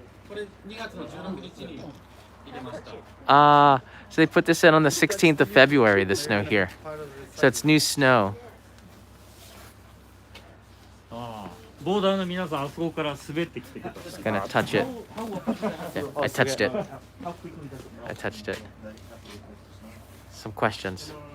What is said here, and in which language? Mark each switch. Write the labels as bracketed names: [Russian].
[Japanese] これ2月の16日に入れました。 [English] So they put this in on the 16th of February, the snow here. So it's new snow. [Japanese] ボーダーの皆さんあそこから滑ってきてください。 [English] Just gonna touch it. Yeah, I touched it. I touched it. Some questions.